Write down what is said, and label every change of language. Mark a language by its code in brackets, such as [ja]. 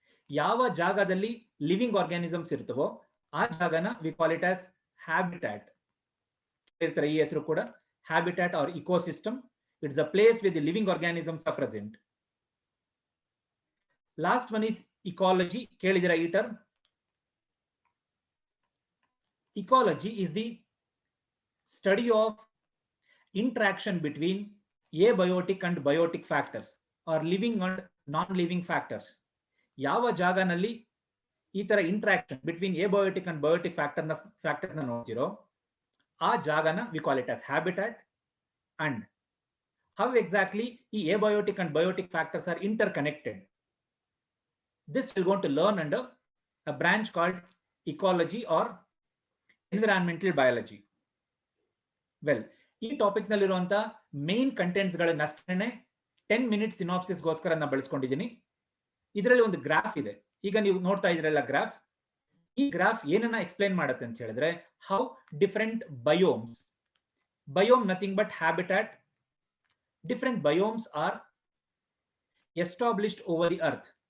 [kn] ಯಾವ ಜಾಗದಲ್ಲಿ [en] living organisms [kn] ಇರ್ತವೋ ಆ ಜಾಗನ [en] we call it as habitat. [kn] ಈ ಹೆಸರು ಕೂಡ [en] habitat or ecosystem. It's a place where the living organisms are present. Last one is ecology. [kn] ಕೇಳಿದಿರಾ ಈ [en] Term? Ecology is the study of interaction between abiotic and biotic factors or living and non-living factors. [kn] ಯಾವ ಜಾಗನಲ್ಲಿ ಈ ತರ [en] interaction between abiotic and biotic factors [kn] ನ ನೋಡ್ತಿರೋ ಆ ಜಾಗನ [en] we call it as habitat. And how exactly ಈ abiotic and biotic factors are interconnected, this we're going to learn under a branch called ecology or environmental biology. Well, ಈ topic ನಲ್ಲಿರುವಂತ main contents ಗಳನ್ನ ಅಷ್ಟೇ 10 minute synopsis ಗೋಸ್ಕರ ನಾನು ಬಳಸ್ಕೊಂಡಿದ್ದೀನಿ. [kn] ಇದರಲ್ಲಿ ಒಂದು graph ಇದೆ, ಈಗ ನೀವು ನೋಡ್ತಾ ಇದ್ರಲ್ಲ ಗ್ರಾಫ್. ಈ ಗ್ರಾಫ್ ಏನನ್ನ ಎಕ್ಸ್ಪ್ಲೈನ್ ಮಾಡುತ್ತೆ ಅಂತ ಹೇಳಿದ್ರೆ, [en] How different biomes, biome nothing but habitat, different biomes are established over the earth.